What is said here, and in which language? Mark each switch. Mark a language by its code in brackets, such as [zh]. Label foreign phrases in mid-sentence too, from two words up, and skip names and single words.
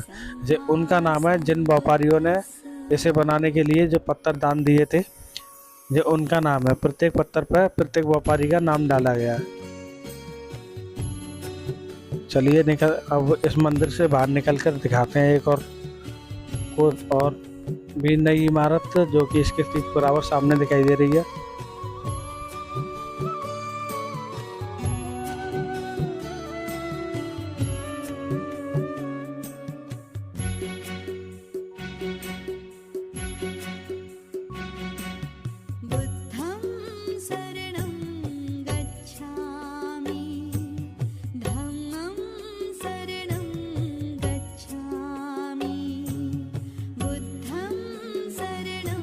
[hi] ये उनका नाम है जिन व्यापारियों ने इसे बनाने के लिए जो पत्थर दान दिए थे, ये उनका नाम है। प्रत्येक पत्थर पर प्रत्येक व्यापारी का नाम डाला गया है। चलिए अब इस मंदिर से बाहर निकल कर दिखाते हैं एक और भी नई इमारत जो कि इसके ठीक बराबर सामने दिखाई दे रही है। [pi] बुद्धं शरणं गच्छामि धम्मं शरणं गच्छामि बुद्धं शरणं